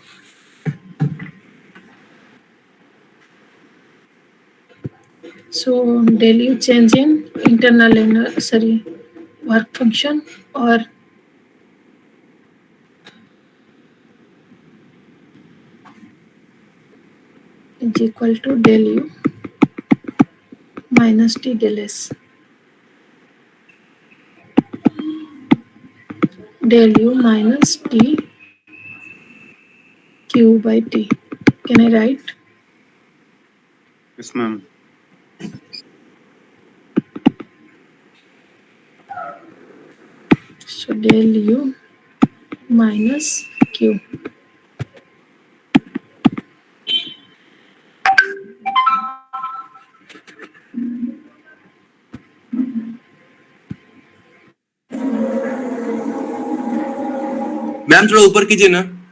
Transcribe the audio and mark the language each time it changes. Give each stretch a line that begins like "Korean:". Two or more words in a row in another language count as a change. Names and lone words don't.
English: So del U change in internal energy, work function, or is equal to del U minus T del S. Del U minus T Q by T. Can I write? Yes, ma'am. So del U minus Q.
Hindi: मैम थोड़ा ऊपर कीजिए ना.